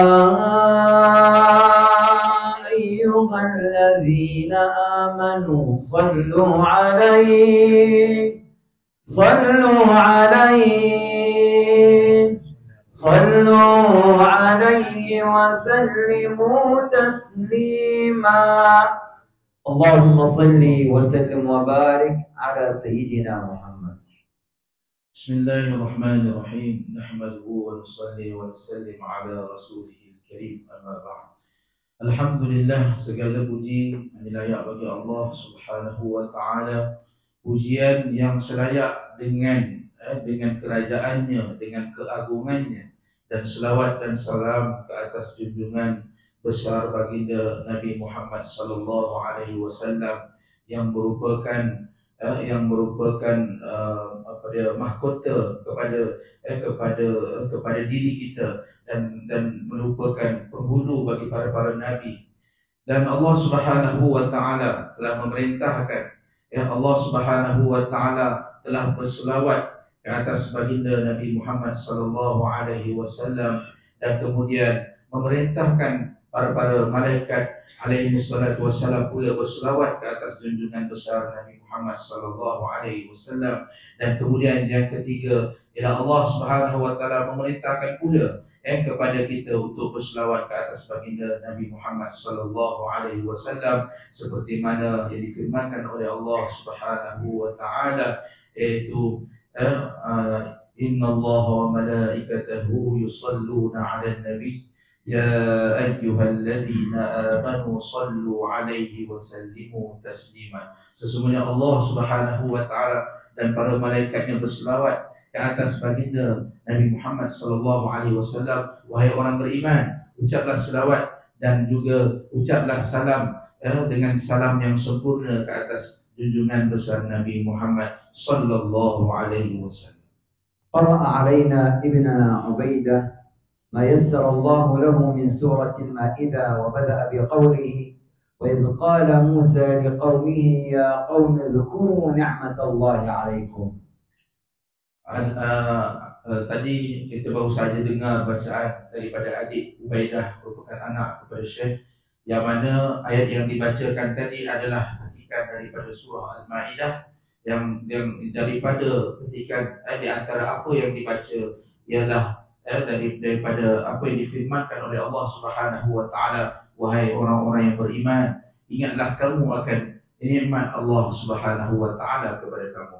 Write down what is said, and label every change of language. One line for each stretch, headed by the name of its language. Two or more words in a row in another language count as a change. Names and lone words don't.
Arabic: أيها الذين آمنوا صلوا عليه وسلموا تسليما. اللهم صل وسلم وبارك على سيدنا محمد. بسم الله الرحمن الرحيم. نحمده ونصلي ونسلم على رسوله الكريم، أما بعد.
Malay: Alhamdulillah, segala puji layak bagi Allah
Arabic: سبحانه وتعالى.
Malay: Pujian yang selayak dengan kerajaannya, dengan keagungannya, dan selawat dan salam ke atas junjungan besar baginda Nabi Muhammad
Arabic: صلى الله عليه وسلم
Malay: yang merupakan mahkota kepada diri kita dan merupakan penghulu bagi para nabi. Dan Allah
Arabic: سبحانه وتعالى
Malay: telah memerintahkan, Allah
Arabic: سبحانه وتعالى
Malay: telah berselawat ke atas baginda Nabi Muhammad
Arabic: صلى الله عليه وسلم,
Malay: dan kemudian memerintahkan para malaikat
Arabic: عليه الصلاة والسلام
Malay: pula berselawat ke atas junjungan besar Nabi Muhammad
Arabic: صلى الله عليه وسلم.
Malay: Dan kemudian yang ketiga ialah Allah
Arabic: سبحانه وتعالى
Malay: memerintahkan pula kepada kita untuk berselawat ke atas baginda Nabi Muhammad
Arabic: صلى الله عليه وسلم,
Malay: seperti mana yang difirmankan oleh Allah
Arabic: سبحانه وتعالى,
Malay: iaitu
Arabic: إن الله وملائكته يصلون على النبي يا أيها الذين آمنوا صلوا عليه وسلموا تسليما.
Malay: Sesungguhnya Allah
Arabic: سبحانه وتعالى
Malay: dan para malaikatnya berselawat ke atas baginda Nabi Muhammad
Arabic: صلى الله عليه وسلم.
Malay: Wahai orang beriman, ucaplah selawat dan juga ucaplah salam dengan salam yang sempurna ke atas junjungan besar Nabi Muhammad
Arabic: صلى الله عليه وسلم. قرأ علينا ابننا عبيدة ما يسر الله له من سورة المائدة وبدأ بقوله وإذ قال موسى لقومه يا قوم اذكروا نعمة الله عليكم.
Malay: Tadi kita baru saja dengar bacaan daripada adik Ubaidah, merupakan anak kepada Syekh, yang mana ayat yang dibacakan tadi adalah petikan daripada surah Al-Maidah, yang daripada petikan di antara apa yang dibaca ialah daripada apa yang difirmankan oleh Allah
Arabic: سبحانه وتعالى,
Malay: wahai orang-orang yang beriman, ingatlah kamu akan nikmat Allah
Arabic: سبحانه وتعالى
Malay: kepada kamu.